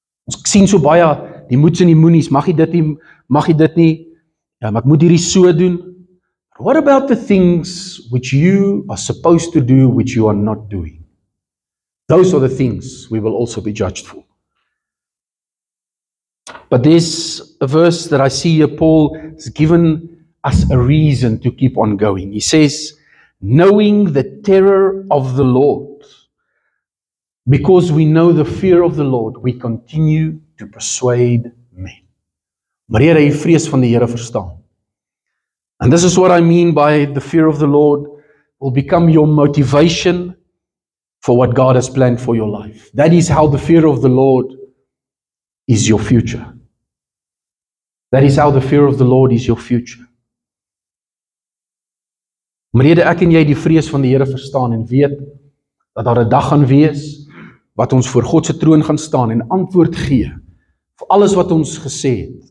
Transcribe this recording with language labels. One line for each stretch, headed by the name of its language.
Afrikaans: Ons sien so baie, die moets en die moenies, mag jy dit nie, ja, maar ek moet hierdie so doen.
English: What about the things which you are supposed to do, which you are not doing? Those are the things we will also be judged for. But there's a verse that I see here, Paul has given us a reason to keep on going. He says, knowing the terror of the Lord, because we know the fear of the Lord, we continue to persuade men.
Afrikaans: Maar Here, jy vrees van die Here verstaan.
English: And this is what I mean by the fear of the Lord will become your motivation for what God has planned for your life. That is how the fear of the Lord is your future. That is how the fear of the Lord is your future.
Afrikaans: Omrede ek en jy die vrees van die Here verstaan en weet dat daar 'n dag gaan wees wat ons voor God se troon gaan staan en antwoord gee vir alles wat ons gesê het.